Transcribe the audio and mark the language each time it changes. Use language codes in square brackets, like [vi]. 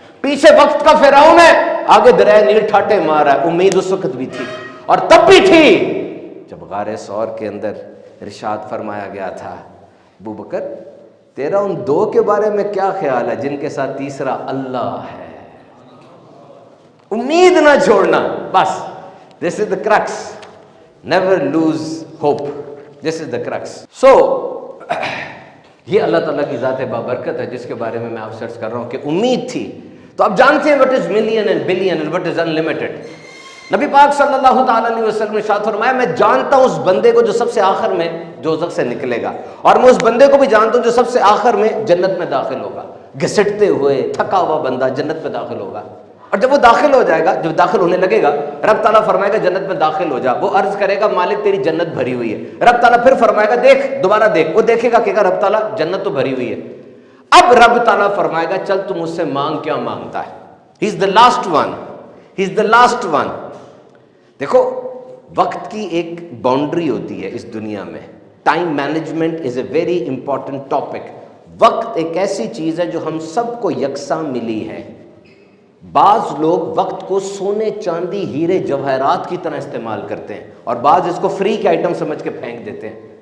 [ur] پیچھے وقت کا فرعون ہے, آگے دریائے نیل ٹھاٹے مار رہا ہے, امید اس وقت بھی تھی. اور تب بھی تھی جب غار ثور کے اندر ارشاد فرمایا گیا تھا, ابو بکر تیرا ان دو کے بارے میں کیا خیال ہے جن کے ساتھ تیسرا اللہ ہے. امید نہ چھوڑنا, بس [en] this is the crux, never lose hope, this is the crux. [ur] So یہ اللہ تعالیٰ کی ذات بابرکت ہے جس کے بارے میں آپ سرچ کر رہا ہوں کہ امید تھی. تو آپ جانتے ہیں [en] what is million and billion and what is unlimited. [ur] نبی پاک صلی اللہ تعالیٰ علیہ وسلم نے ارشاد فرمایا میں جانتا ہوں اس بندے کو جو سب سے آخر میں دوزخ سے نکلے گا, اور میں اس بندے کو بھی جانتا ہوں جو سب سے آخر میں جنت میں داخل ہوگا. گھسٹتے ہوئے تھکا ہوا بندہ جنت میں داخل ہوگا, اور جب وہ داخل ہو جائے گا, جب داخل ہونے لگے گا, رب تعالیٰ فرمائے گا جنت میں داخل ہو جا. وہ عرض کرے گا مالک تیری جنت بھری ہوئی ہے. رب تعالیٰ پھر فرمائے گا دیکھ, دوبارہ دیکھ. وہ دیکھے گا کہ رب تعالیٰ جنت تو بھری ہوئی ہے. اب رب تعالیٰ فرمائے گا چل تم مجھ سے مانگ, کیا مانگتا ہے. [en] He is the last one, he is the last one. [ur] دیکھو وقت کی ایک باؤنڈری ہوتی ہے اس دنیا میں. [en] Time management is a very important topic. [ur] وقت ایک ایسی چیز ہے جو ہم سب کو یکساں ملی ہے. بعض لوگ وقت کو سونے چاندی ہیرے جواہرات کی طرح استعمال کرتے ہیں, اور بعض اس کو فری کے آئٹم سمجھ کے پھینک دیتے ہیں.